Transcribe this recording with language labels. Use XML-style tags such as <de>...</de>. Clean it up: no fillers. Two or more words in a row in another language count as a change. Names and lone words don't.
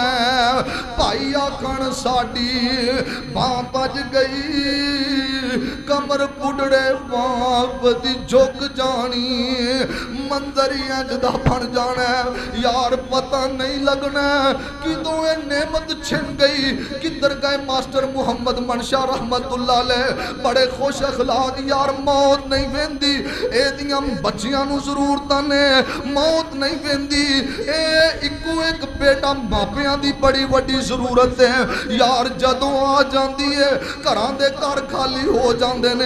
<pa>بھائی آکھن ساڈی باں بج گئی، کمر بڈھڑے باپ دی جھک جانی. منظر انج دا بن جانا یار، پتہ نہیں لگنا کدوں ایہہ نعمت کھس گئی. کدھر گئے ماسٹر محمد منشا</pa> <ar>رحمة الله عليه,</ar> <pa>بڑے خوش اخلاق یار. موت نہیں ویندی، ایہدیاں بچیاں نوں ضرورتاں نے، موت نہیں ویندی. ایہہ اکو اک بیٹا ماپیاں دی بڑی وڈی ضرورت ہے یار. جدوں آ جاندی ہے گھراں دے گھر خالی ہو جاندے نے.</pa>